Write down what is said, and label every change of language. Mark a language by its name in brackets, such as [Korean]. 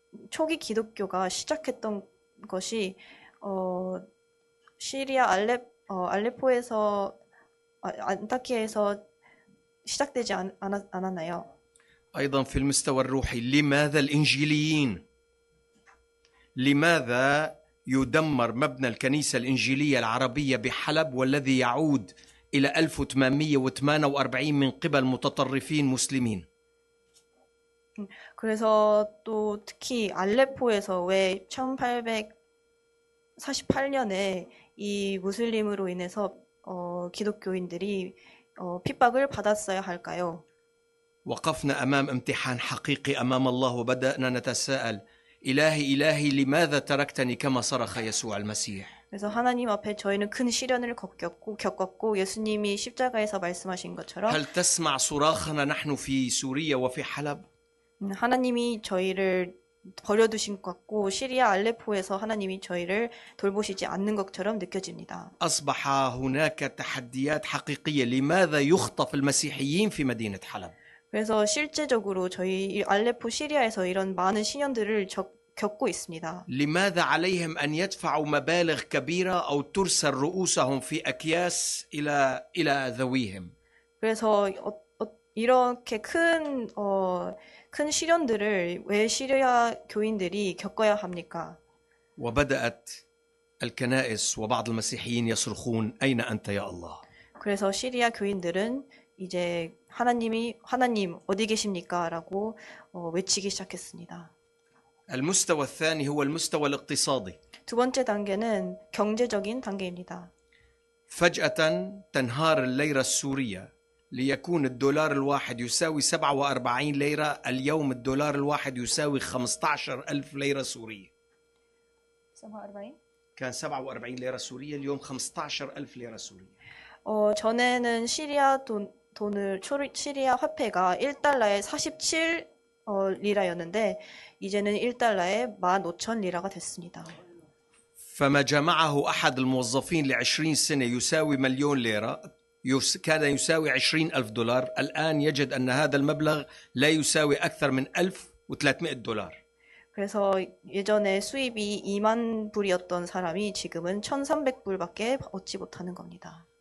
[Korean] 초기 기독교가 시작했던 것이 시리아 알레포에서 안타키아에서 시작되지 않았나요? [Arabic] أيضا في المستوى الروحي لماذا الإنجيليين؟ لماذا يدمر مبنى الكنيسة الإنجيلية العربية بحلب والذي يعود إلى 1848 من قبل متطرفين مسلمين؟ [Korean] 그래서 또 특히 알레포에서 왜 1848년에 이 무슬림으로 인해서 기독교인들이 핍박을 받았어야 할까요? [Arabic] وقفنا أمام امتحان حقيقي أمام الله وبدأنا نتساءل إلهي لماذا تركتني كما صرخ يسوع المسيح؟ [Korean] 그래서 하나님 앞에 저희는 큰 시련을 겪었고 예수님이 십자가에서 말씀하신 것처럼 [Arabic] هل تسمع صراخنا نحن في سوريا وفي حلب؟ [Korean] 하나님이 저희를 버려두신 것 같고 시리아 알레포에서 하나님이 저희를 돌보시지 않는 것처럼 느껴집니다. [Arabic] أصبح هناك تحديات حقيقية لماذا يخطف المسيحيين في مدينة حلب؟ [Korean] 그래서 실제적으로 저희 알레포 시리아에서 이런 많은 시련들을 겪고 있습니다. [Arabic] لماذا عليهم أن يدفعوا مبالغ كبيرة أو ترسل رؤوسهم في أكياس إلى ذويهم؟ [Korean] 그래서 이렇게 큰 시련들을 왜 시리아 교인들이 겪어야 합니까? [Arabic] وبدأت الكنائس وبعض المسيحيين يصرخون أين أنت يا الله؟ [Korean] 그래서 시리아 교인들은 이제 하나님 어디 계십니까? 라고 외치기 시작했습니다. [Arabic] المستوى الثاني هو المستوى الاقتصادي. [Korean] 두 번째 단계는 경제적인 단계입니다. [Arabic] فجأة تنهار الليرة السورية ليكون الدولار الواحد يساوي 47 ليرة. اليوم الدولار الواحد يساوي 15,000 ليرة سورية. كان 47 ليرة سورية اليوم 15,000 ليرة سورية. [Korean] 전에는 시리아 시리아 화폐가 1달러에 47 리라였는데 이제는 1달러에 15,000 리라가 됐습니다. [Arabic] فما جمعه أحد الموظفين ل20 سنة يساوي 1,000,000 ليرة كان يساوي 20,000 دولار. الآن يجد أن هذا المبلغ لا يساوي أكثر من 1,300 دولار. [Korean] 그래서 예전에 수입이 2만 불이었던 사람이 지금은 1,300불밖에 얻지 못하는 겁니다.